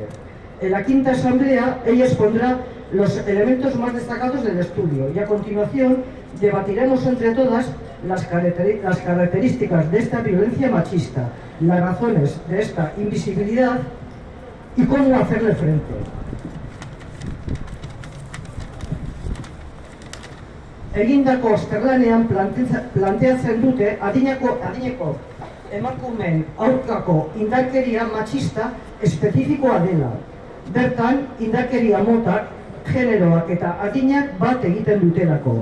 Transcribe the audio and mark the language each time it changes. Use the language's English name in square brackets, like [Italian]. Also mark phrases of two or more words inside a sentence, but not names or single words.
[Spanish] En la 5ª asamblea ella expondrá los elementos más destacados del estudio y a continuación debatiremos entre todas las características de esta violencia machista, las razones de esta invisibilidad y cómo hacerle frente. [Basque] Egindako azterlanean planteatzen dute adineko emakumeen aurkako indarkeria matxista espezifikoa dela. Bertan, indarkeria motak, generoak eta adinak bat egiten dutelako.